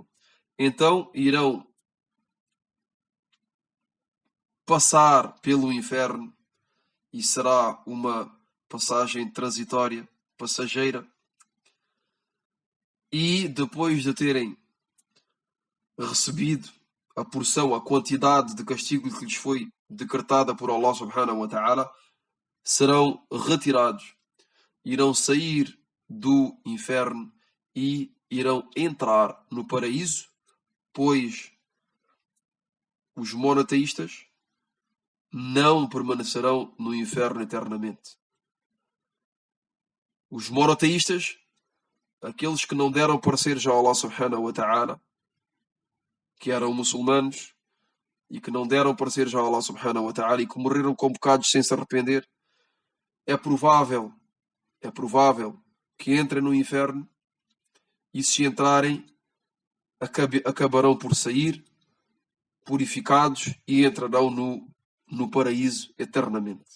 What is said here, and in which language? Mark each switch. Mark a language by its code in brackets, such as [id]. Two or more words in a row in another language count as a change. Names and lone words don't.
[pt] Então irão passar pelo inferno e será uma passagem transitória, passageira. E depois de terem recebido a porção, a quantidade de castigo que lhes foi decretada por [ar] الله سبحانه وتعالى, [pt] serão retirados, irão sair do inferno e irão entrar no paraíso, pois os monoteístas não permanecerão no inferno eternamente. Os monoteístas, aqueles que não deram pareceres a [ar] الله سبحانه وتعالى, [pt] que eram muçulmanos e que não deram pareceres a [ar] الله سبحانه وتعالى [pt] e que morreram com pecados sem se arrepender, é provável que entrem no inferno, e se entrarem, acabarão por sair purificados e entrarão no paraíso eternamente.